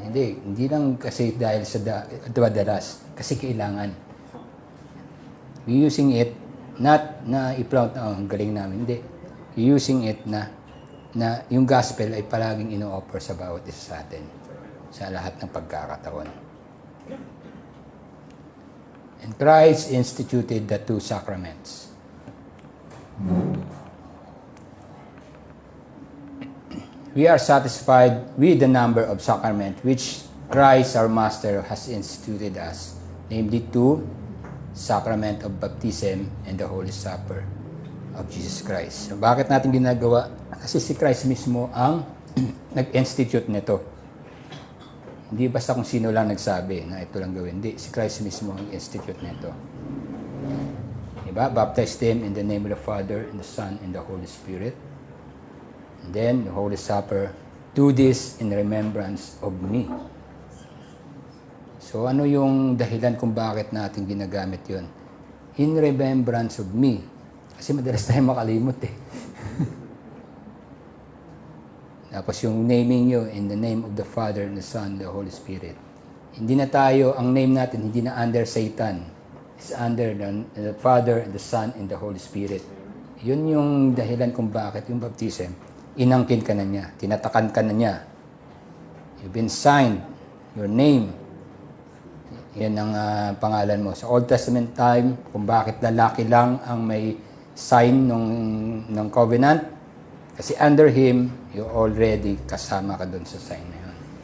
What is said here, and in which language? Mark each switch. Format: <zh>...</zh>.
<tl>Hindi lang kasi dahil sa madalas, kasi kailangan.</tl> <en>We're using it not</en> <tl>na i-proud na, ang galing namin. Hindi.</tl> <en>We're using it</en> <tl>na yung gospel ay palaging ino-offer sa bawat isa sa atin sa lahat ng pagkakataon.</tl> <en>And Christ instituted the two sacraments. We are satisfied with the number of sacraments which Christ our Master has instituted us, namely two, sacrament of baptism and the Holy Supper of Jesus Christ.</en> <tl>So, bakit natin ginagawa? Kasi si Christ mismo ang nag-institute nito. Hindi basta kung sino lang nagsabi na ito lang gawin. Hindi, si Christ mismo ang institute nito. Diba?</tl> <en>Baptize them in the name of the Father, and the Son, and the Holy Spirit. And then, the Holy Supper, do this in remembrance of me.</en> <tl>So, ano yung dahilan kung bakit natin ginagamit yon?</tl> <en>In remembrance of me.</en> <tl>Kasi madalas tayo makalimot eh. Tapos yung naming nyo,</tl> <en>in the name of the Father, and the Son, and the Holy Spirit.</en> <tl>Hindi na tayo, ang name natin, hindi na under Satan.</tl> <en>It's under the Father, and the Son, and the Holy Spirit.</en> <tl>Yun yung dahilan kung bakit yung baptism, inangkin ka na niya, tinatakan ka na niya.</tl> <en>You've been signed, your name.</en> <tl>Yan ang pangalan mo. Sa Old Testament time, kung bakit lalaki lang ang may sign ng covenant, kasi</tl> <en>under him, you already</en> <tl>kasama ka doon sa sign na yun.</tl>